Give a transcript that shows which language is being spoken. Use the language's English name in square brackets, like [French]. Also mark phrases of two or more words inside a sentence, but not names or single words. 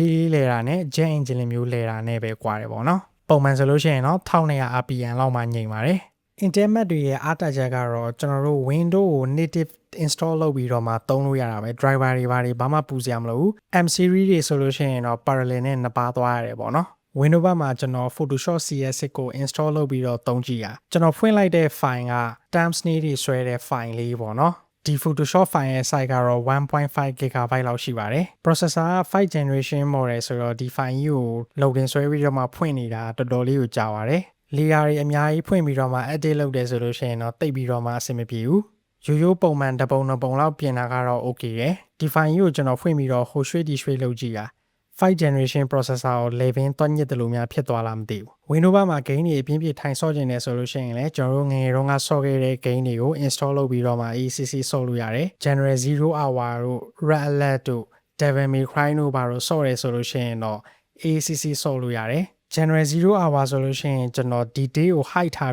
[Burmese] ည်းလေးလဲတာနဲ့ [English] jet engine [Burmese] လိုမျိုးလဲတာနဲ့ပဲကွာတယ်ပေါ့နော်ပုံမှန်ဆိုလို့ရှိရင်တော့1200 rpm လောက်မှညင်ပါတယ် Intel Mac တွေရဲ့အားတာချက်ကတော့ကျွန်တော်တို့ Windows ကို [English] native install [Burmese] လုပ်ပြီးတော့မှသုံးလို့ရတာပဲ driver တွေဘာမှပူစရာမလိုဘူး [English] M series [Burmese] တွေဆိုလို့ရှိရင်တော့ parallel နဲ့နှစ်ပါးသွားရတယ်ပေါ့နော် Windows ဘက်မှာကျွန်တော် Photoshop CS6 ကို install လုပ်ပြီးတော့သုံးကြည့်ရကျွန်တော်ဖွင့်လိုက်တဲ့ file က terms တွေဆွဲတဲ့ file လေးပေါ့နော်ဒီ Photoshop file ရဲ့ size ကတော့ 1.5GB လောက်ရှိပါတယ် processor က [English] 5th generation model [Burmese] ဆိုတော့ဒီ file ကြီးကို loading ဆွဲပြီးတော့မှဖွင့်နေတာတော်တော်လေးကိုကြာပါတယ်layer တွေအများကြီးဖွင့်ပြီးတော့မှ edit လုပ်တယ်ဆိုလို့ရှိရင်တော့တိတ်ပြီးတော့မှအဆင်မပြေဘူးရိုးရိုးပုံမှန်တစ်ပုံနှစ်ပုံလောက်ပြင်တာကတော့ okay ရယ်ဒီ file ကြီးကိုကျွန်တော်ဖွင့်ပြီးတော့ဟိုရွှေ့ဒီရွှေ့လုပ်ကြည့်ရ [English] 5th generation processor [Burmese] ကို level တွက်ညစ်တယ်လို့များဖြစ်သွားလားမသိဘူး Windows ဘက်မှာ game တွေအပြင်းပြထိုင်ဆော့ကျင်နေဆိုလို့ရှိရင်လည်းကျွန်တော်တို့ငယ်ငယ်တုန်းကဆော့ခဲ့တဲ့ game တွေကို install လုပ်ပြီးတော့မှ ACC ဆော့လို့ရတယ် General 0 hour တို့ Red Alert တို့ Devil May Cry တို့ဘာလို့ဆော့ရဲဆိုလို့ရှိရင်တော့ ACC ဆော့လို့ရတယ် General 0 hour ဆိုလို့ရှိရင်ကျွန်တော်ဒီ day ကို hide ထား